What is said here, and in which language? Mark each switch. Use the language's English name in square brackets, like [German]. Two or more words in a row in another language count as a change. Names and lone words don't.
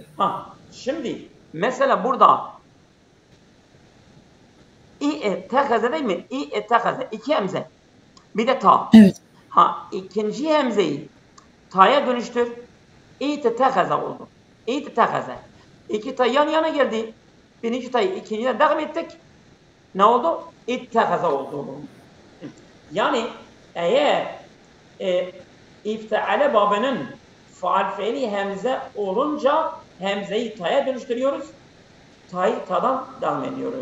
[Turkish] Şimdi mesela burada İttehaze değil mi? İttehaze. İki hemze. Bir de ta. Evet. İkinci hemzeyi ta'ya dönüştür. İttehaze oldu. İttehaze. İki ta yan yana geldi. Birinci ta'yı ikinciden devam ettik. Ne oldu? İttehaze oldu. Yani eğer iftiale babının faal fiili hemze olunca hemzeyi ta'ya dönüştürüyoruz. Ta'yı ta'dan devam ediyoruz.